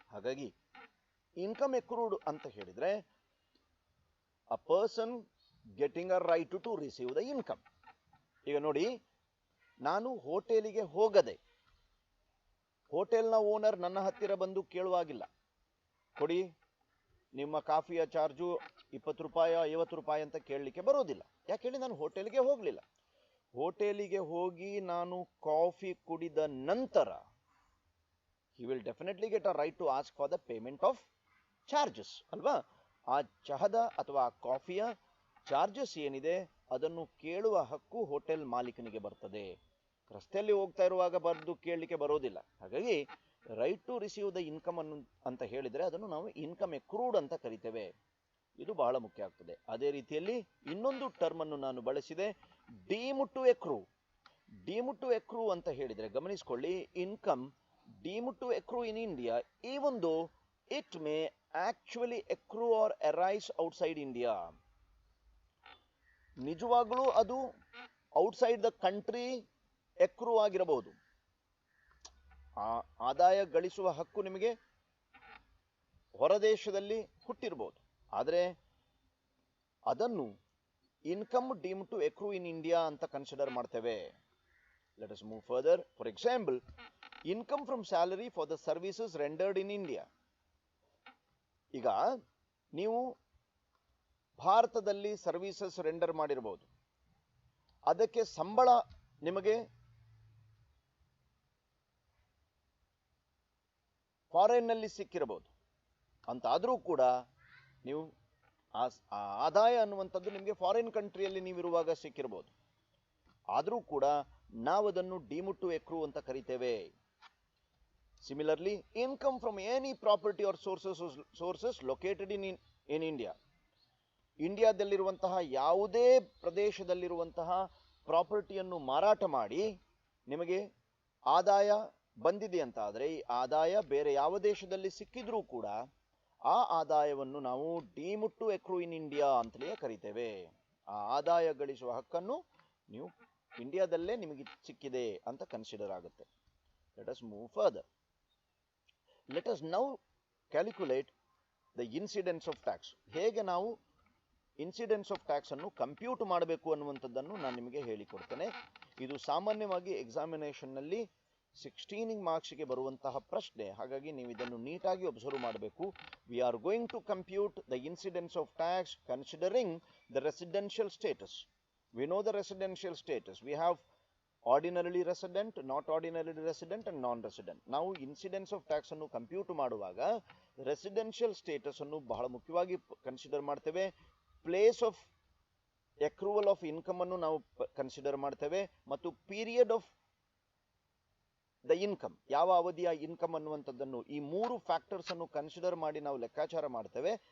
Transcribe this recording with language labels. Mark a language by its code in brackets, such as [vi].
[en] ಹಾಗಾಗಿ income accrued [kn] ಅಂತ ಹೇಳಿದ್ರೆ [en] A person getting a right to receive the income. [kn] ಈಗ ನೋಡಿ, ನಾನು ಹೋಟೆಲಿಗೆ ಹೋಗದೆ ಹೋಟೆಲ್ನ ಓನರ್ ನನ್ನ ಹತ್ತಿರ ಬಂದು ಕೇಳುವಾಗಿಲ್ಲ, ಕೊಡಿ ನಿಮ್ಮ ಕಾಫಿಯ ಚಾರ್ಜು 20 ರೂಪಾಯಿ 50 ರೂಪಾಯಿ ಅಂತ ಕೇಳಲಿಕ್ಕೆ ಬರೋದಿಲ್ಲ. ಯಾಕೆ ಹೇಳಿ? ನಾನು ಹೋಟೆಲ್ಗೆ ಹೋಗಲಿಲ್ಲ. ಹೋಟೆಲಿಗೆ ಹೋಗಿ ನಾನು ಕಾಫಿ ಕುಡಿದ ನಂತರ [en] he will definitely get a right to ask for the payment of charges ಅಲ್ವಾ? [kn] ಆ ಚಹದ ಅಥವಾ ಕಾಫಿಯ ಚಾರ್ಜಸ್ ಏನಿದೆ ಅದನ್ನು ಕೇಳುವ ಹಕ್ಕು ಹೋಟೆಲ್ ಮಾಲೀಕನಿಗೆ ಬರ್ತದೆ. ರಸ್ತೆಯಲ್ಲಿ ಹೋಗ್ತಾ ಇರುವಾಗ ಬರ್ದು ಕೇಳಲಿಕ್ಕೆ ಬರೋದಿಲ್ಲ. ಹಾಗಾಗಿ [en] right to receive the income [kn] ಅನ್ನು ಅಂತ ಹೇಳಿದರೆ ಅದನ್ನು ನಾವು ಇನ್ಕಮ್ ಎಕ್ರೂಡ್ ಅಂತ ಕರಿತೇವೆ. ಇದು ಬಹಳ ಮುಖ್ಯ ಆಗ್ತದೆ. ಅದೇ ರೀತಿಯಲ್ಲಿ ಇನ್ನೊಂದು ಟರ್ಮ್ ಅನ್ನು ನಾನು ಬಳಸಿದೆ, ಡೀಮ್ಡ್ ಟು ಎಕ್ರೂ. [en] deemed to accrue [kn] ಅಂತ ಹೇಳಿದರೆ ಗಮನಿಸಿಕೊಳ್ಳಿ, [en] Income deemed to accrue in India even though it may actually accrue or arise outside India. [kn] ನಿಜವಾಗ್ಲೂ ಅದು [en] Outside the country accrue ಆಗಿರಬಹುದು. [kn] ಆದಾಯ ಗಳಿಸುವ ಹಕ್ಕು ನಿಮಗೆ ಹೊರದೇಶದಲ್ಲಿ ಹುಟ್ಟಿರಬಹುದು, ಆದರೆ ಅದನ್ನು [en] income deemed to accrue in India [kn] ಅಂತ ಕನ್ಸಿಡರ್ ಮಾಡ್ತೇವೆ. [en] Let us move further. For example, income from salary for the services rendered in India. [kn] ಈಗ ನೀವು ಭಾರತದಲ್ಲಿ ಸರ್ವಿಸಸ್ ರೆಂಡರ್ ಮಾಡಿರಬಹುದು, ಅದಕ್ಕೆ ಸಂಬಳ ನಿಮಗೆ ಫಾರಿನ್ ನಲ್ಲಿ ಸಿಕ್ಕಿರಬಹುದು. ಅಂತಾದರೂ ಕೂಡ ನೀವು ಆದಾಯ ಅನ್ನುವಂಥದ್ದು ನಿಮಗೆ ಫಾರಿನ್ ಕಂಟ್ರಿಯಲ್ಲಿ ನೀವಿರುವಾಗ ಸಿಕ್ಕಿರಬಹುದು. ಆದರೂ ಕೂಡ ನಾವು ಅದನ್ನು ಡೀಮ್ಡ್ ಟು ಎಕ್ರೂ ಅಂತ ಕರಿತೇವೆ. [en] Similarly, income from any property or sources located in India. [kn] ಇಂಡಿಯಾದಲ್ಲಿರುವಂತಹ ಯಾವುದೇ ಪ್ರದೇಶದಲ್ಲಿರುವಂತಹ ಪ್ರಾಪರ್ಟಿಯನ್ನು ಮಾರಾಟ ಮಾಡಿ ನಿಮಗೆ ಆದಾಯ ಬಂದಿದೆ ಅಂತ ಆದರೆ, ಈ ಆದಾಯ ಬೇರೆ ಯಾವ ದೇಶದಲ್ಲಿ ಸಿಕ್ಕಿದ್ರೂ ಕೂಡ ಆ ಆದಾಯವನ್ನು ನಾವು [en] deemed to accrue in India [kn] ಅಂತಲೇ ಕರಿತೇವೆ. ಆ ಆದಾಯ ಗಳಿಸುವ ಹಕ್ಕನ್ನು ನೀವು ಇಂಡಿಯಾದಲ್ಲೇ ನಿಮಗೆ ಸಿಕ್ಕಿದೆ ಅಂತ ಕನ್ಸಿಡರ್ ಆಗುತ್ತೆ. [en] Let us move further. Let us now calculate the incidence of tax. [kn] ಹೇಗೆ ನಾವು ಇನ್ಸಿಡೆನ್ಸ್ ಆಫ್ ಟ್ಯಾಕ್ಸ್ ಅನ್ನು ಕಂಪ್ಯೂಟ್ ಮಾಡಬೇಕು ಅನ್ನುವಂಥದ್ದನ್ನು ನಾನು ನಿಮಗೆ ಹೇಳಿಕೊಡ್ತೇನೆ. ಇದು ಸಾಮಾನ್ಯವಾಗಿ ಎಕ್ಸಾಮಿನೇಷನ್ನಲ್ಲಿ 16 ಮಾರ್ಕ್ಸ್ಗೆ ಬರುವಂತಹ ಪ್ರಶ್ನೆ. ಹಾಗಾಗಿ ನೀವು ಇದನ್ನು ನೀಟಾಗಿ ಒಬ್ಸರ್ವ್ ಮಾಡಬೇಕು. [en] We are going to compute the incidence of tax considering the residential status. We know the residential status. We have ordinarily resident, not ordinarily resident and non-resident. [kn] ನಾವು ಇನ್ಸಿಡೆನ್ಸ್ ಆಫ್ ಟ್ಯಾಕ್ಸ್ ಅನ್ನು compute ಮಾಡುವಾಗ residential status ಅನ್ನು ಬಹಳ ಮುಖ್ಯವಾಗಿ consider ಮಾಡ್ತೇವೆ. [en] place of accrual of income [kn] ಅನ್ನು ನಾವು consider ಮಾಡ್ತೇವೆ, ಮತ್ತು [en] period of the income, [kn] ಯಾವ ಅವಧಿಯ ಇನ್ಕಮ್ ಅನ್ನುವಂಥದ್ದನ್ನು, ಈ 3 ಫ್ಯಾಕ್ಟರ್ಸ್ ಅನ್ನು ಕನ್ಸಿಡರ್ ಮಾಡಿ ನಾವು ಲೆಕ್ಕಾಚಾರ ಮಾಡ್ತೇವೆ.